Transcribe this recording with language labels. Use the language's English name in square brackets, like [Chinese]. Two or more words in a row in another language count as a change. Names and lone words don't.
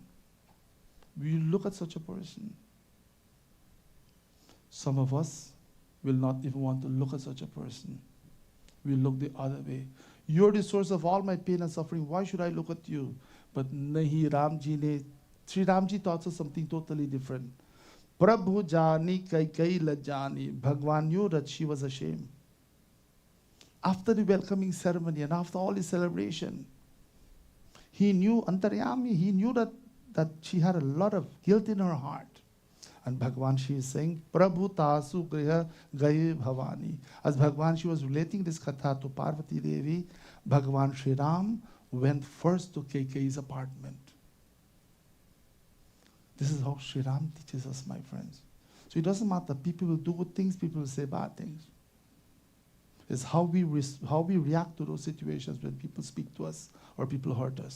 [English] Will you look at such a person? Some of us will not even want to look at such a person. We'll look the other way. You're the source of all my pain and suffering. Why should I look at you? But nahi, Sri Ramji taught us something totally different. [Awadhi] Prabhu jani kai lajani. [English] Bhagwan knew that she was ashamed. After the welcoming ceremony and after all the celebration, he knew, Antaryami, he knew that she had a lot of guilt in her heart. And Bhagwan, she is saying, [Awadhi] Prabhu tasu griha gaye bhavani. [English] As Bhagwan, she was relating this katha to Parvati Devi, Bhagwan Sri Ram went first to Kaikeyi's apartment. This is how Sri Ram teaches us, my friends. So it doesn't matter. People will do good things, people will say bad things. It's how we react to those situations when people speak to us or people hurt us.